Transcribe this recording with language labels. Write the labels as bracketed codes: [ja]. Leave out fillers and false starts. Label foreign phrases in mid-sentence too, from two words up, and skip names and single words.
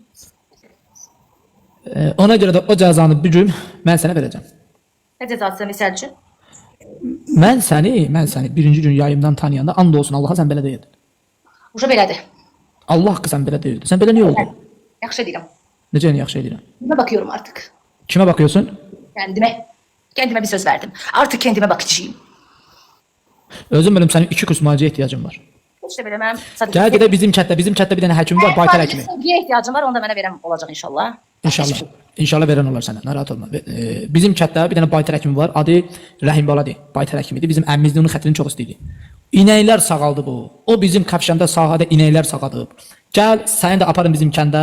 [az] ona görə də o cəzanı bir gün mən sənə verəcəm. Nə cəzası misal üçün? Mən səni birinci gün yayımdan tanıyanda and olsun Allaha sən belə deyildin. Uşa belədir. Allah haqqı sən belə deyildin. Sən belə niyə oldun? Yaxşı deyirəm. Necə yaxşı edirəm? [tr] Buna bakıyorum artık. [az] Kimə baxıyorsun? [tr] Kendime bir söz verdim. Artık kendime bakacağım. [az] Özüm benim sənin 2 kurs müalicəyə ehtiyacım var. [tr] Hiç de bilemem. Sadece [az] Gəl gedək bizim kənddə bir dənə həkim var, Baytar həkimi. [tr] Sevgiye ihtiyacım var, [az] onu da mənə verəm olacaq inşallah. İnşallah verən olar sənə. Narahat olma. Bizim kənddə bir dənə Baytar həkimi var. Adı Rəhim Baladır. Baytar həkimidir. Bizim əmmimiz də onun xətrini çox istəyirdi. İnəklər sağaldı bu. O bizim Kapşanda sahədə inəklər sağadıb. Gəl səni də aparın bizim kəndə.